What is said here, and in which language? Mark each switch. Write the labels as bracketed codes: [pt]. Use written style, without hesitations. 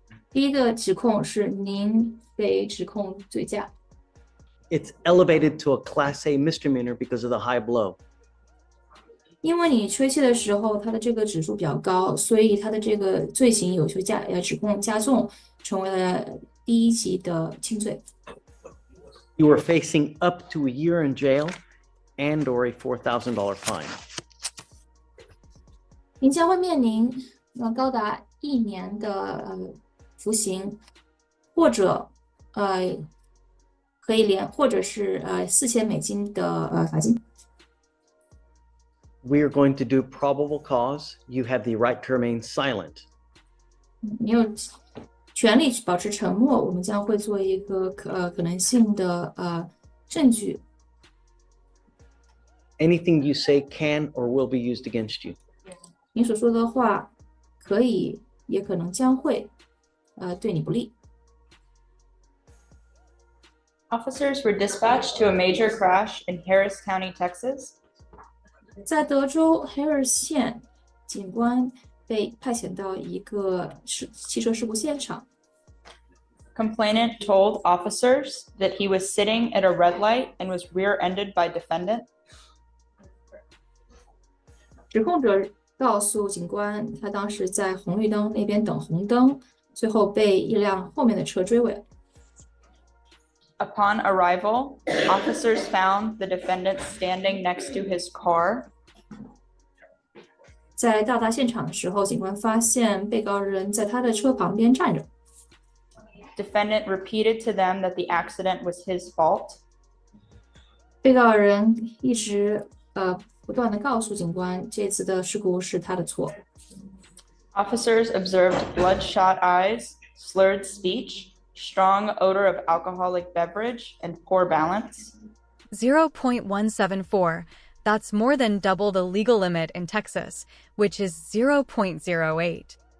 [zh] 第一个指控是您被指控醉驾， [en] it's elevated to a Class A misdemeanor because of the high blow. [zh] 因为你吹气的时候，它的这个指数比较高，所以它的这个罪行有些指控加重，成为了第一级的轻罪。 [en] You are facing up to a year in jail and or a $4,000 fine. [zh] 您将会面临高达1年的服刑，或者可以或者是$4000的罚金。 [en] We are going to do probable cause. You have the right to remain silent. [zh] 你有权利保持沉默，我们将会做一个可能性的证据。 [en] Anything you say can or will be used against you. [zh] 你所说的话可以，也可能将会对你不利。 [en] Officers were dispatched to a major crash in Harris County, Texas. [zh] 在德州 Harris 县，警官被派遣到一个汽车事故现场。 [en] Complainant told officers that he was sitting at a red light and was rear-ended by defendant. [zh] 指控者告诉警官，他当时在红绿灯那边等红灯，最后被一辆后面的车追尾。 [en] Upon arrival, officers found the defendant standing next to his car. [zh] 在到达现场的时候，警官发现被告人在他的车旁边站着。 [en] Defendant repeated to them that the accident was his fault. [zh] 被告人一直不断的告诉警官，这次的事故是他的错。 [en] Officers observed bloodshot eyes, slurred speech, strong odor of alcoholic beverage, and poor balance. 0.174. That's more than double the legal limit in Texas, which is 0.08.